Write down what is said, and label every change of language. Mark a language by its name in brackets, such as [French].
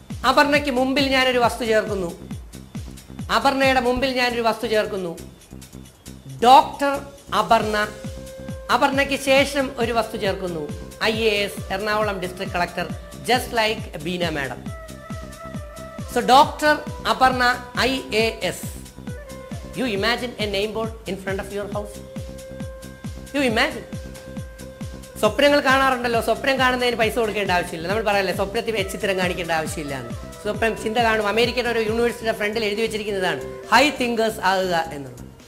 [Malayalam] അപർണയ്ക്ക് മുമ്പിൽ ഞാനൊരു വസ്തു ചേർക്കുന്നു, അപർണയുടെ മുമ്പിൽ ഞാനൊരു വസ്തു ചേർക്കുന്നു, ഡോക്ടർ അപർണ. അപർണയ്ക്ക് ശേഷം ഒരു വസ്തു ചേർക്കുന്നു, IAS, Ernakulam district collector, just like Beena madam. So doctor Aparna IAS. [English] You imagine a name board in front of your house? You imagine. [Malayalam] സ്വപ്നങ്ങൾ കാണാറുണ്ടല്ലോ. സ്വപ്നം കാണുന്നതിന് പൈസ കൊടുക്കേണ്ട ആവശ്യമില്ല. നമ്മൾ പറയല്ലേ സ്വപ്നത്തിൽ ചിത്രം കാണിക്കേണ്ട ആവശ്യമില്ല എന്ന്. സ്വപ്നം ചിന്ത കാണും. അമേരിക്കൻ ഒരു യൂണിവേഴ്സിറ്റിയുടെ ഫ്രണ്ടിൽ എഴുതി വെച്ചിരിക്കുന്നതാണ് ഹൈ തിങ്കേഴ്സ് ആകുക എന്നുള്ളത്.